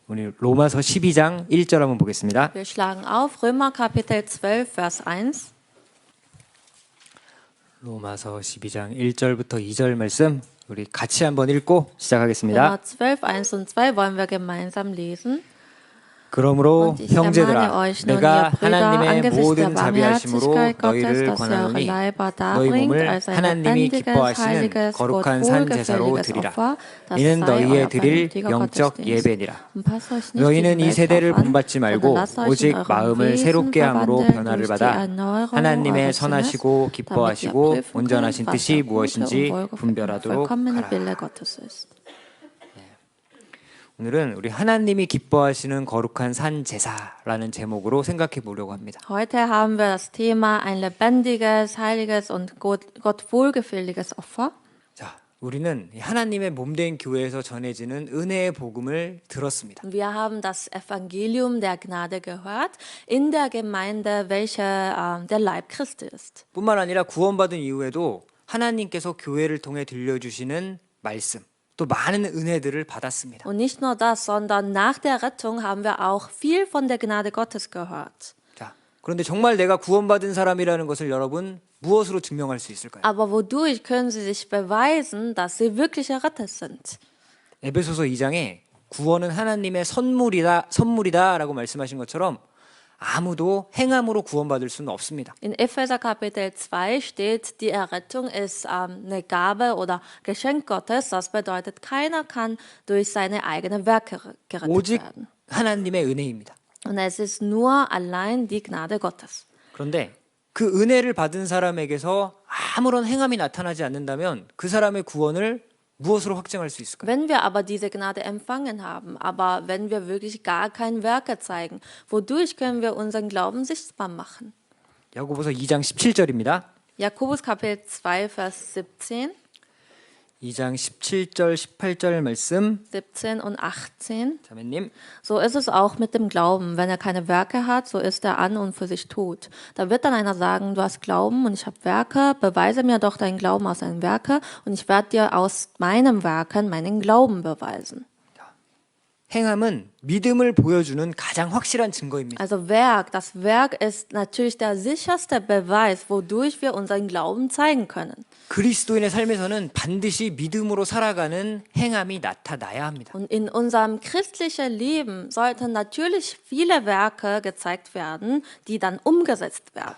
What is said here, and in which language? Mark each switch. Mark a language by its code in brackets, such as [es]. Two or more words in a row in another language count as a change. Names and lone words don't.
[ko] 우리 로마서 12장 1절 한번 보겠습니다. [de] Wir schlagen auf Römer Kapitel 12, Vers 1. [ko] 로마서 12장 1절부터 2절 말씀 우리 같이 한번 읽고 시작하겠습니다. [de] Römer 12, 1 und 2 wollen wir gemeinsam lesen. [ko] 그러므로 [de] Und ich ermahne [ko] 형제들아 [de] euch nun, [ko] 내가 [de] ihr Brüder, [ko] 하나님의 [de] angesichts der [ko] 모든 자비하심으로 [de] Barmherzigkeit Gottes, [ko] 너희를 [de] dass ihr eure [ko] 권하노니 [de] Leiber [ko] 너희 [de] darbringt [ko] 몸을 [de] als ein [ko] 하나님이 [de] lebendiges, [ko] 기뻐하시는 [de] heiliges, Gott [ko] 거룩한 산 제사로 [de] wohlgefälliges [ko] 드리라. [de] Opfer, das [ko] 이는 [de] sei [ko] 너희의 [de] euer [ko] 드릴 [de] vernünftiger [ko] 영적 [de] Gottesdienst. [ko] 예배니라. [de] Und passt euch nicht [ko] 너희는 [de] diesem [ko] 이 세대를 [de] Weltlauf an, [ko] 본받지 말고 [de] sondern lasst euch in [ko] 오직 [de] eurem [ko] 마음을 [de] Wesen [ko] 새롭게 함으로 [de] verwandeln [ko] 변화를 [de] durch die [ko] 받아 [de] Erneuerung [ko] 하나님의 [de] eures Sinnes, [ko] 선하시고 [de] damit ihr [ko] 기뻐하시고 [de] prüfen könnt, [ko] 온전하신 [de] was [ko] 뜻이 [de] der gute [ko] 무엇인지 [de] und wohlgefällige [ko] 분별하도록 [de] vollkommene [ko] 하라. [de] Wille Gottes ist. [ko] 오늘은 우리 하나님이 기뻐하시는 거룩한 산 제사라는 제목으로 생각해 보려고 합니다. [de] Heute haben wir das Thema ein lebendiges, heiliges und Gott wohlgefälliges Opfer. [ko] 자, 우리는 하나님의 몸된 교회에서 전해지는 은혜의 복음을 들었습니다. [de] Wir haben das Evangelium der Gnade gehört in der Gemeinde, welche der Leib Christi ist. [ko] 뿐만 아니라 구원받은 이후에도 하나님께서 교회를 통해 들려주시는 말씀, 또 많은 은혜들을 받았습니다. [de] Und nicht nur das, sondern nach der Rettung haben wir auch viel von der Gnade Gottes gehört. [ko] 자, 그런데 정말 내가 구원받은 사람이라는 것을 여러분 무엇으로 증명할 수 있을까요? [de] Aber wodurch können sie sich beweisen, dass sie wirklich errettet sind? [ko] 에베소서 2장에 구원은 하나님의 선물이다라고 말씀하신 것처럼 아무도 행함으로 구원받을 수는 없습니다. [de] In Epheser Kapitel 2 steht, die Errettung ist eine Gabe oder Geschenk Gottes. Das bedeutet, keiner kann durch seine eigenen Werke gerettet [ko] 오직 [de] werden. [ko] 하나님의 은혜입니다. [de] Und es ist nur allein die Gnade Gottes. [ko] 그런데 그 은혜를 받은 사람에게서 아무런 행함이 나타나지 않는다면 그 사람의 구원을 무엇으로 확증할 수 있을까요? [de] Wenn wir aber diese Gnade empfangen haben, aber wenn wir wirklich gar kein Werke zeigen, wodurch können wir unseren Glauben sichtbar machen? [ko] 야고보서 2장 17절입니다. [de] Jakobus Kapitel 2, Vers 17, [ko] 2장 17절 18절 말씀 [de] 17 und 18. [ko] 자매님 [de] So ist es auch mit dem Glauben. Wenn er keine Werke hat, so ist er an und für sich tot. Da wird dann einer sagen, du hast Glauben und ich habe Werke, beweise mir doch deinen Glauben aus deinen Werke und ich werde dir aus meinen Werken meinen Glauben beweisen. [ko] 행함은 믿음을 보여주는 가장 확실한 증거입니다. [de] Also Werk, das Werk ist natürlich der sicherste Beweis, wodurch wir unseren Glauben zeigen können. [ko] 그리스도인의 삶에서는 반드시 믿음으로 살아가는 행함이 나타나야 합니다. [de] Und in unserem christlichen Leben sollten natürlich viele Werke gezeigt werden, die dann umgesetzt werden.